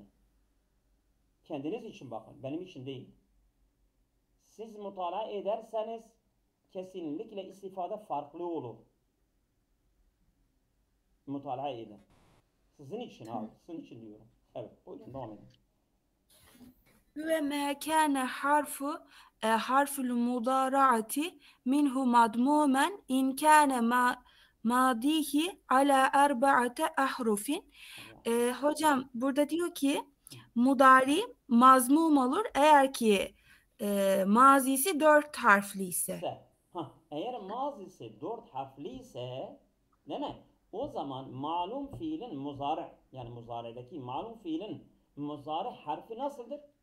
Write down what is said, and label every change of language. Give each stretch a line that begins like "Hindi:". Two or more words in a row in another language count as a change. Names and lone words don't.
Turkish: Kendiniz için bakın. Benim için değil. Siz mutalaa ederseniz kesinlikle istifade farklı olur. Mutalaa edin. Sizin için abi. Sizin için diyorum. Evet. Buyurun devam edin.
Arabic: وما كان حرف المضارعة منه مضموما إن كان ماضيه على أربعة أحرف.
Turkish: Hocam burada diyor ki mudari mazmum olur eğer ki mazisi 4 harfli ise. Eğer mazisi 4 harfli ise, değil mi? O zaman malum fiilin muzari, yani muzari'deki malum fiilin muzari harfi nasıldır?